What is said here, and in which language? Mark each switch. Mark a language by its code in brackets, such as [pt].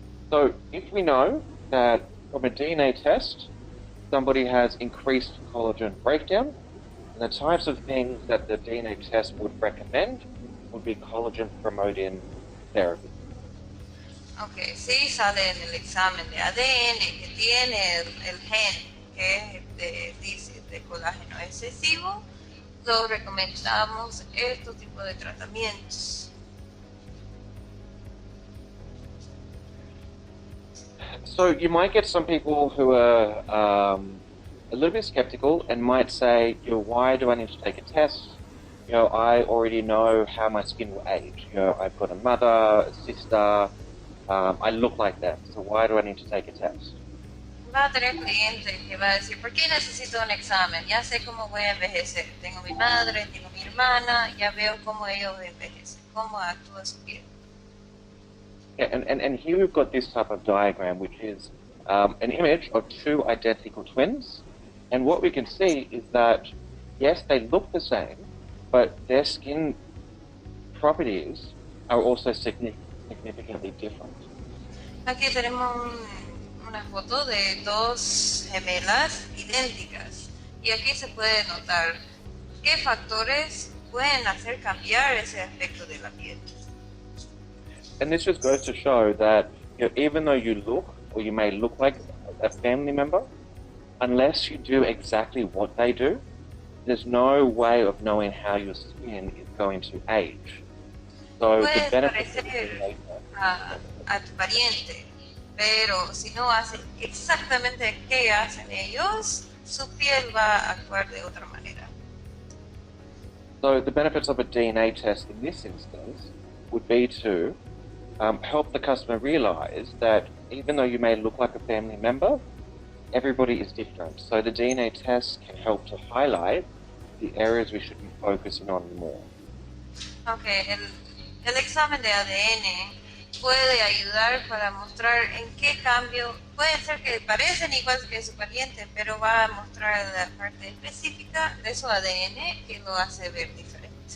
[en] So if we know that from a DNA test, somebody has increased collagen breakdown, the types of things that the DNA test would recommend would be collagen promoting therapy. [es] Ok, sí sale en el examen de ADN que tiene el gen que es dice de colágeno excesivo, lo recomendamos estos tipos de tratamientos. [en] So you might get some people who are a little bit skeptical and might say, why do I need to take a test? I already know how my skin will age. I've got a mother, a sister, I look like them. So why do I need to take a test? [es] Va a tener clientes que va a decir, ¿por qué necesito un examen? Ya sé cómo voy a envejecer. Tengo mi madre, tengo mi hermana, ya veo cómo ellos envejecen, cómo actúa su piel. [en] Yeah, and here we've got this type of diagram, which is an image of two identical twins. And what we can see is that, yes, they look the same, but their skin properties are also significantly different. [es] Aquí tenemos una foto de dos gemelas idénticas y aquí se puede notar qué factores pueden hacer cambiar ese aspecto de la piel. [en] And this just goes to show that even though you look, or you may look like a family member, unless you do exactly what they do, there's no way of knowing how your skin is going to age. So the [es] Puedes [en] benefits of [es] parecer [en] DNA [es] a tu pariente, pero si no haces exactamente qué hacen ellos, su piel va a actuar de otra manera. [en] So the benefits of a DNA test in this instance would be to help the customer realize that even though you may look like a family member, everybody is different. So the DNA test can help to highlight the areas we should be focusing on more. [es] Okay, el examen de ADN puede ayudar para mostrar en qué cambio, puede ser que parecen igual que su pariente, pero va a mostrar la parte específica de su ADN que lo hace ver diferente.